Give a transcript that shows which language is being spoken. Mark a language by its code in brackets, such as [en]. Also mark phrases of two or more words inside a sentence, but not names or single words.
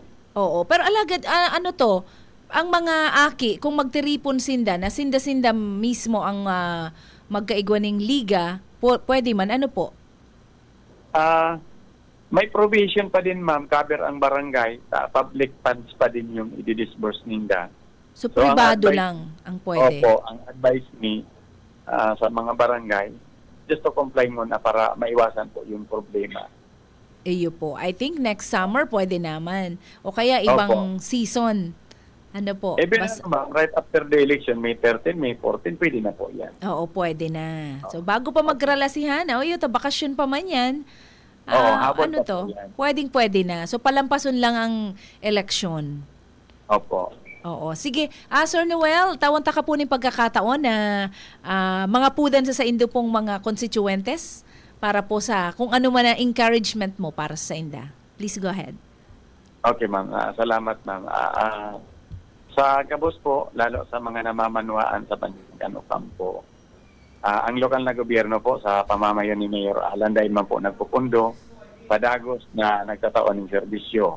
[bik] Oo, pero alagad, ang mga aki, kung magtiripon sinda, na sinda-sinda mismo ang magkaigwaning liga, pwede man, po? May provision pa din, ma'am, cover ang barangay, [en] public funds [bik] pa din yung i-disburse ninda. So, privado lang ang pwede? Opo, ang advice ni sa mga barangay, [en] just to comply [tl] muna para maiwasan po yung problema. [bik] Iyo po. [en] I think next summer pwede naman. [tl] O kaya ibang season. Po? [en] Ma'am, right after the election, May 13, May 14, [tl] pwede na po yan. Oo, pwede na. [bik] So, bago pa magkralasihan, bakasyon pa man yan. Habon pa to? [tl] po yan. Pwedeng-pwede na. [bik] So, palampason lang ang election. [tl] Opo. Oo. Sige. [bik] Sir Noel, tawanta ka po ng pagkakataon na mga pudan sa indo pong mga constituentes para po sa kung ano man ang encouragement mo para sa inda. [en] Please go ahead. Okay, ma'am. Salamat, ma'am. [bik] Sa Gabos po, lalo sa mga namamanwaan sa Banwaan Ocampo, ang lokal na gobyerno po sa pamamayan ni Mayor Alan dahil man po nagpupundo, padagos na nagtataon ng serbisyo.